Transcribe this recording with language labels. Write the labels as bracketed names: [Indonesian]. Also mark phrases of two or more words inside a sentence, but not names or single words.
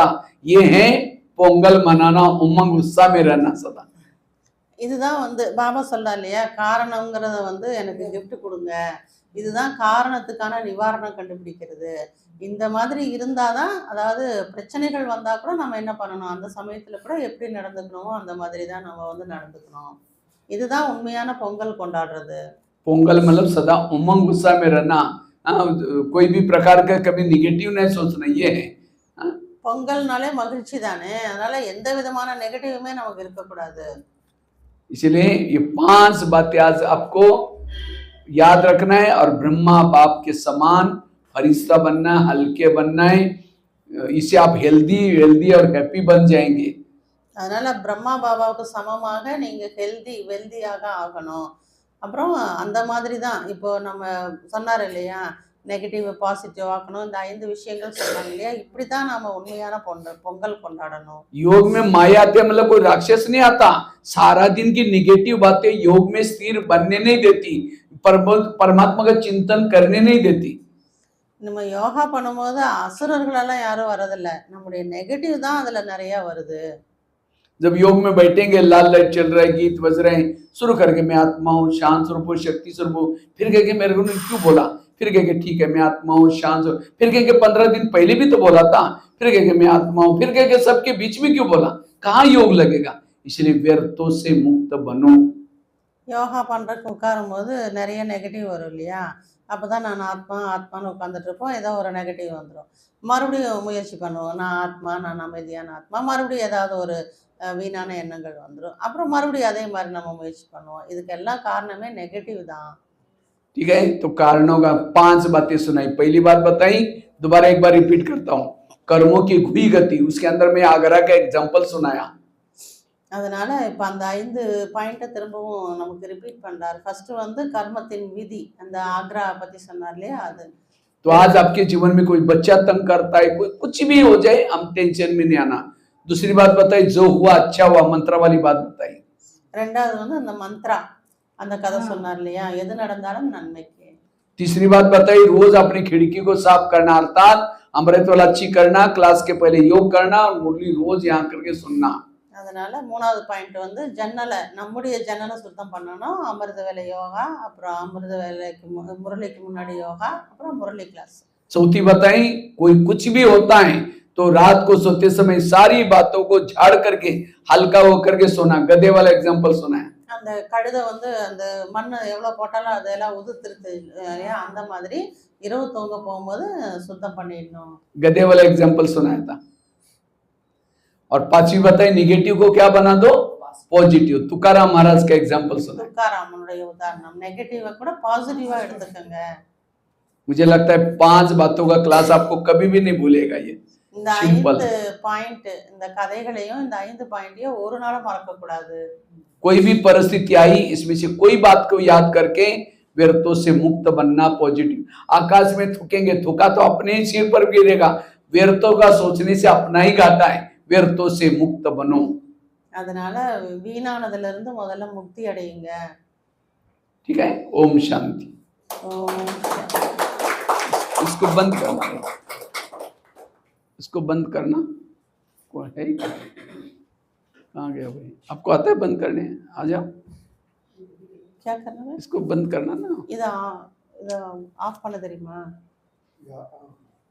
[Hindi] ये है पोंगल मनाना, उमंग उत्साह में रहना सदा। [Tamil] இதுதான் வந்து பாபா சொல்றா இல்லையா, காரணங்கிறத வந்து எனக்கு gift கொடுங்க, இதுதான் காரணத்துக்கான நிவாரணம் கண்டுபிடிக்கிறது. இந்த மாதிரி இருந்தாதான், அதாவது பிரச்சனைகள் வந்தா கூட நம்ம என்ன பண்ணணும், அந்த சமயத்துல கூட எப்படி நடந்துக்கணுமோ அந்த மாதிரி தான் நம்ம வந்து நடந்துக்கணும். இதுதான் உண்மையான பொங்கல் கொண்டாடுறது. [Hindi] पोंगल मतलब सदा उमंग उत्साह में रहना, कोई भी प्रकार का कभी निगेटिव नहीं सोचना, ये है। [Tamil] பொங்கல்னாலே மகிழ்ச்சி தானே, அதனால எந்த விதமான நெகட்டிவுமே நமக்கு இருக்கக்கூடாது. [Hindi] इसलिए ये 5 बातें आज आपको याद रखना है, और ब्रह्मा बाप के समान फरिश्ता बनना है, हल्के बनना है, इससे आप हेल्दी और हैप्पी बन जाएंगे। [Tamil] அதனால பிரம்மா பாபாவுக்கு சமமாக நீங்க வெல்தியாக ஆகணும். அப்புறம் அந்த மாதிரி தான் இப்போ நம்ம சொன்னார் இல்லையா, [English] negative positive [Tamil] ஆக்கணும், இந்த 5 விஷயங்கள் சொன்னாங்க இல்லையா, இப்படி தான் நாம உண்மையான பொங்கல் கொண்டாடணும். [Hindi] योग में माया आते मतलब कोई राक्षस नहीं आता, सारा दिन की निगेटिव बातें योग में स्थिर बनने नहीं देती, परमात्मा का चिंतन करने नहीं देती। [Tamil] நம்ம யோகா பண்ணும்போது அசுரர்களெல்லாம் யாரும் வரதில்லை, நம்முடைய நெகட்டிவ் தான் அதுல நிறைய வருது. [Hindi] जब योग में बैठेंगे, लाल लाइट चल रहा है, गीत बज रहे हैं, शुरू करके मैं आत्मा हूँ, शांत स्वरूप हूँ, शक्ति स्वरूप हूँ, फिर कह के मेरे को क्यों बोला, फिर कह के ठीक है मैं आत्मा हूँ, शांत स्वरूप, फिर कह के 15 दिन पहले भी तो बोला था, फिर कह के मैं आत्मा हूँ, फिर कह के सबके बीच में क्यों बोला, कहाँ योग लगेगा। इसलिए व्यर्थों से मुक्त बनो। [Tamil] யோகா பண்ணுறதுக்கு உட்காரும் போது நிறைய நெகட்டிவ் வரும் இல்லையா, அப்போ தான் நான் ஆத்மான்னு உட்காந்துட்டு இருப்போம், ஏதோ ஒரு நெகட்டிவ் வந்துடும். மறுபடியும் முயற்சி பண்ணுவோம், நான் ஆத்மா, நான் அமைதியான ஆத்மா, மறுபடியும் ஏதாவது ஒரு வீணான எண்ணங்கள் வந்துடும், அப்புறம் மறுபடியும் அதே மாதிரி நம்ம முயற்சி பண்ணுவோம். இதுக்கு எல்லாம் காரணமே நெகட்டிவ் தான். [Hindi] ठीक है, तो कारणों का 5 बातें सुनाई। पहली बात बताई, दोबारा एक बार रिपीट करता हूँ, कर्मों की घुई गति, उसके अंदर में आगरा का एग्जाम्पल सुनाया। [Tamil] அதனால இப்போ அந்த 5 பாயிண்ட்டை திரும்பவும் நமக்கு ரிப்பீட் பண்றாரு. ஃபர்ஸ்ட் வந்து கர்மத்தின் விதி, அந்த ஆக்ரா பத்தி சொன்னார் இல்லையா, அது. [Hindi] तो आज आपके जीवन में कोई बच्चा तंग करता है, कोई कुछ भी हो जाए, हम टेंशन में नहीं आना। दूसरी बात बताई, जो हुआ अच्छा हुआ, मंत्र वाली बात बताई। [Tamil] ரெண்டாவது வந்து அந்த மந்த்ரா அந்த கதை சொன்னார் இல்லையா, எது நடந்தாலும் நன்மைக்கு। [Hindi] तीसरी बात बताई, रोज अपनी खिड़की को साफ करना, अर्थात अमृत वाला अच्छी करना, क्लास के पहले योग करना और मुरली रोज यहाँ करके सुनना। [Tamil] அதனால மூணாவது பாயிண்ட் வந்து ஜன்னலை, நம்முடைய ஜன்னலை சுத்தம் பண்ணணும், அமிர்த வேலை யோகா, அப்புறம் அமிர்த வேலைக்கு முரளிக்கு முன்னாடி யோகா, அப்புறம் முரளி கிளாஸ்। [Hindi] चौथी बताई, कोई कुछ भी होता है तो रात को सोते समय सारी बातों को झाड़ करके हल्का हो करके सोना। गधे वाला एग्जांपल सुना है। [Tamil] அந்த கழுதை வந்து அந்த மண் எவ்வளோ போட்டாலும் அதெல்லாம் உதுத்துருது இல்லையா, அந்த மாதிரி இரவு தூங்க போகும்போது சுத்தம் பண்ணிடணும்। [Hindi] गधे वाला एग्जांपल सुनाया था। और पांचवी बताई, निगेटिव को क्या बना दो, पॉजिटिव। तुकाराम महाराज का एग्जांपल सुना। [Tamil] துக்காராமனுடைய உதாரணம், நெகட்டிவை கூட பாசிட்டிவா எடுத்துக்கங்க। [Hindi] मुझे लगता है 5 बातों का क्लास आपको कभी भी नहीं भूलेगा। ये [Tamil] இந்த [Hindi] सिंपल [Tamil] 5 பாயிண்ட், இந்த கதைகளையும் இந்த 5 பாயிண்டையும் ஒரு நாளும் மறக்க கூடாது। [Hindi] कोई भी परिस्थिति आई, इसमें से कोई बात को याद करके व्यर्थों से मुक्त बनना, पॉजिटिव। आकाश में थूकेंगे, थूका तो अपने ही सिर पर गिरेगा। व्यर्थों का सोचने से अपना ही घाटा है। व्यर्थों से मुक्त बनो। [Tamil] அதனால வீணானதுல இருந்து முதல்ல முக்தி அடையுங்க। [Hindi] ठीक है, ओम शांति। [Tamil] ஓம் [Hindi] इसको बंद करना है, इसको बंद करना। कौन है, कहाँ गया भाई? आपको आता है बंद करने? आ जाओ, क्या करना है? इसको बंद करना ना। [Tamil] இத ஆஃப் பண்ண தெரியுமா?